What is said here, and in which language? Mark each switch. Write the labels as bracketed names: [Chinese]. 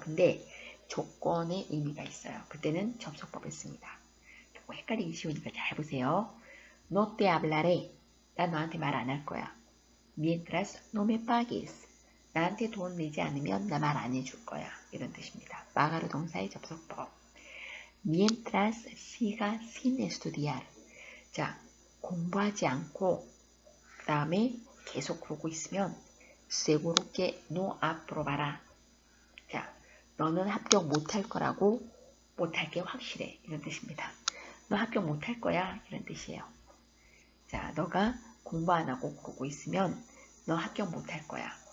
[Korean] 근데 조건의 의미가 있어요. 그때는 접속법을 씁니다. 조금 헷갈리기 쉬우니까 잘 보세요. [Spanish] No te hablaré. [Korean] 나 너한테 말 안 할 거야. [Spanish] Mientras no me pagues. [Korean] 나한테 돈 내지 않으면 나 말 안 해줄 거야. 이런 뜻입니다. pagar 동사의 접속법. [Spanish] Mientras siga sin estudiar. [Korean] 자, 공부하지 않고 그 다음에 계속 그러고 있으면 [Spanish] seguro que no aprobará. [Korean] 자, 너는 합격 못할 거라고, 못할 게 확실해. 이런 뜻입니다. 너 합격 못할 거야. 이런 뜻이에요. 자, 너가 공부 안 하고 그러고 있으면 너 합격 못할 거야.